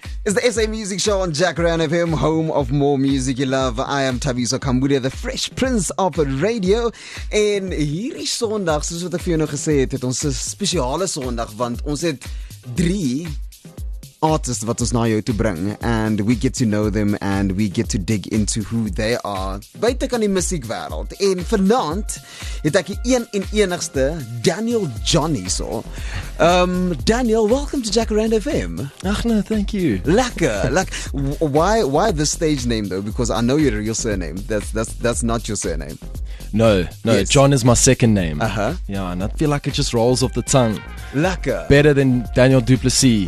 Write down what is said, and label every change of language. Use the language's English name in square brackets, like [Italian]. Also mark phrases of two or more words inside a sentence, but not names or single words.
[English] It's the SA Music Show on Jack Ryan FM, home of more music you love. I am Tabiso Kambudia, the Fresh Prince of Radio. [Afrikaans] En hierdie Sondag, soos wat ek vir jou nou gesê het, het ons 'n spesiale Sondag want ons het 3 artists wat ons na jou toe bring, [English] and we get to know them and we get to dig into who they are [Afrikaans] buite kan die musiekwêreld. En vanaand het ek die een en enigste Daniel Johnny so. Daniel, [English] welcome to Jack Ryan FM. Ach no, thank you. Lekker. Why this stage name though? Because I know your real surname. That's not your surname. No, yes. John is my second name. Yeah, and I feel like it just rolls off the tongue. Lekker. Better than Daniel Duplessis.